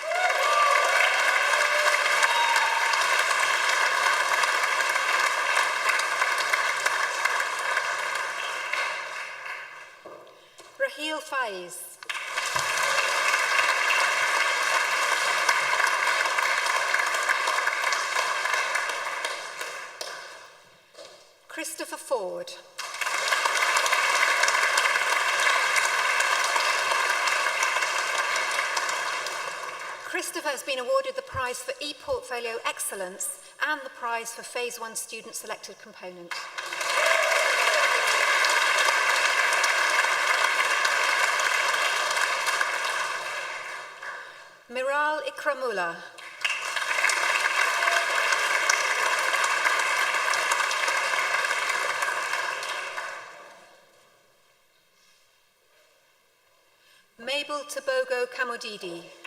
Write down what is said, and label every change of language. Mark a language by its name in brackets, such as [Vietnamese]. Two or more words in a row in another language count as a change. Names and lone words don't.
[English] Raheel Faiz. Christopher Ford. Christopher has been awarded the prize for ePortfolio Excellence and the prize for Phase 1 Student Selected Component. Miral Ikramullah. Mabel Tobogo Kamodidi.